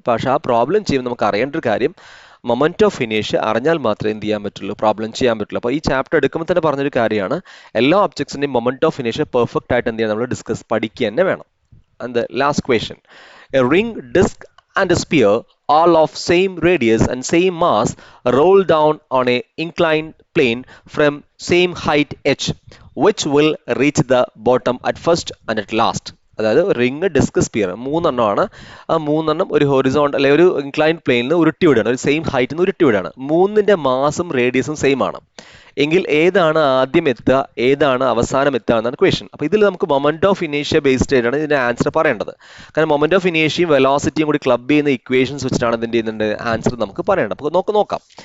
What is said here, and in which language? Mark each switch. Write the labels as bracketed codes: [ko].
[ml] പക്ഷെ ആ പ്രോബ്ലം ചെയ്യുമ്പോൾ നമുക്ക് അറിയേണ്ട ഒരു കാര്യം മൊമെന്റ് ഓഫ് ഇനേഷ്യ അറിഞ്ഞാൽ മാത്രമേ എന്ത് ചെയ്യാൻ പറ്റുള്ളൂ, പ്രോബ്ലം ചെയ്യാൻ പറ്റുള്ളൂ. അപ്പോൾ ഈ ചാപ്റ്റർ എടുക്കുമ്പോൾ തന്നെ പറഞ്ഞൊരു കാര്യമാണ്, എല്ലാ ഒബ്ജക്ട്സിന്റെയും മൊമെന്റ് ഓഫ് ഇനേഷ്യ പെർഫെക്റ്റ് ആയിട്ട് എന്ത് ചെയ്യാൻ നമ്മൾ പഠിക്കുക തന്നെ വേണം. [en] And the last question: a ring, disc and a sphere, all of same radius and same mass, roll down on a inclined plane from same height h. Which will reach the bottom at first and at last? [ml] അതായത് ring, disk, sphere 3 എണ്ണമാണ്. ആ 3 എണ്ണം ഒരു horizontal അല്ലെങ്കിൽ ഒരു inclined പ്ലെയിനിൽ നിന്ന് ഉരുട്ടി വിടുകയാണ്, ഒരു സെയിം ഹൈറ്റിൽ നിന്ന് ഉരുട്ടി വിടുകയാണ്. 3ന്റെ മാസും റേഡിയസും സെയിം ആണ്. എങ്കിൽ ഏതാണ് ആദ്യം എത്തുക, ഏതാണ് അവസാനം എത്തുക എന്നാണ് ക്വസ്റ്റ്യൻ. അപ്പോൾ ഇതിൽ നമുക്ക് മൊമെന്റ് ഓഫ് ഇനേഷ്യ ബേസ്ഡ് ആയിട്ടാണ് ഇതിന്റെ ആൻസർ പറയേണ്ടത്. കാരണം മൊമെന്റ് ഓഫ് ഇനേഷ്യയും വെലോസിറ്റിയും കൂടി ക്ലബ് ചെയ്യുന്ന ഇക്വേഷൻസ് വെച്ചിട്ടാണ് ഇതിന്റെ ആൻസർ നമുക്ക് പറയേണ്ടത്. അപ്പോൾ നമുക്ക് നോക്കാം.